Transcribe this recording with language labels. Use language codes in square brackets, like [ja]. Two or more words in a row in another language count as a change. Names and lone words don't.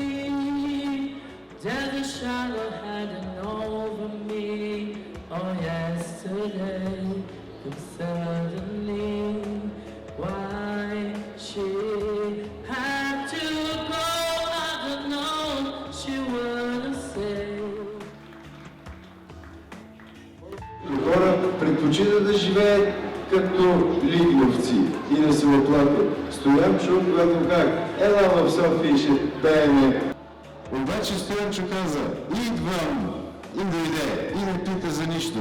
[en] There's a shadow hanging over me. Oh, yesterday, and suddenly, why she had to go, I don't know. She wanna say. [bg] Хора предпочитат да живеят като лигновци и да се оплакват. Стоянчо, когато как, ела в София и ще пееме. Обаче Стоянчо каза, идвам, и дойде, и не пита за нищо.